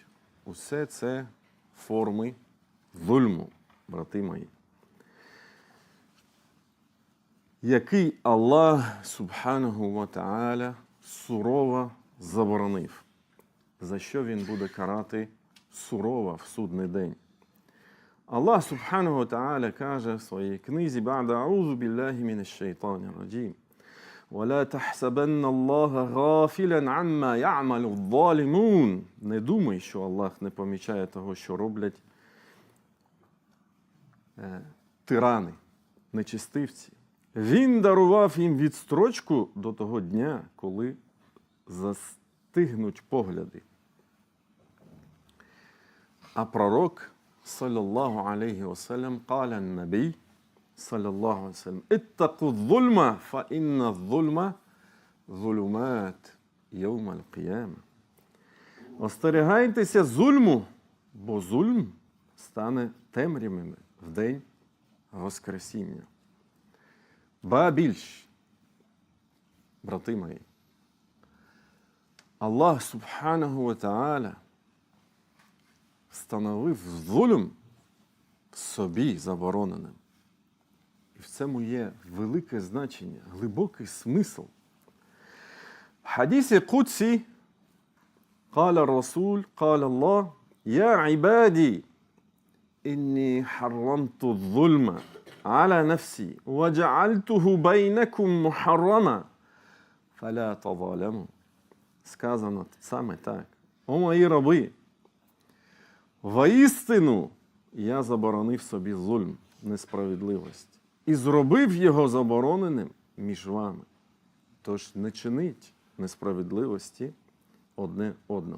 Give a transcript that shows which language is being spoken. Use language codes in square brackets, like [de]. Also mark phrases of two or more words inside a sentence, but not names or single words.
[uk] Усе це форми зульму, брати мої, який Аллах [ar] سبحانه وتعالى [uk] сурово заборонив, за що він буде карати сурово в судний день. [ar] الله سبحانه وتعالى [uk] каже в своїй книзі [ar] «بعد أعوذ بالله من الشيطان الرجيم». وَلَا تَحْسَبَنَّ اللَّهَ غَافِلًا عَمَّا يَعْمَلُ الظَّالِمُونَ. [uk] Не думай, що Аллах не помічає того, що роблять тирани, нечистивці. Він дарував їм відстрочку до того дня, коли застигнуть погляди. А пророк, [ar] صلى الله عليه وسلم قال النبي صلى الله عليه وسلم اتقوا الظلم فإن الظلم ظلمات يوم القيامة». [uk] Остерігайтеся зульму, бо зульм стане темрявами в день Воскресіння. Ба більш, брати мої, Аллах [ar] سبحانه وتعالى [uk] встановив зульм собі забороненим. І в цьому є велике значення, глибокий смисл. В хадісі Кудсі [ar] قال الرسول قال الله يا عبادي إني حرمت الظلم على نفسي وجعلته بينكم محرما فلا تظالموا. [uk] Сказано саме так. О мої раби, воістину я заборонив собі зульм, несправедливість, і зробив його забороненим між вами. Тож не чиніть несправедливості одне одному.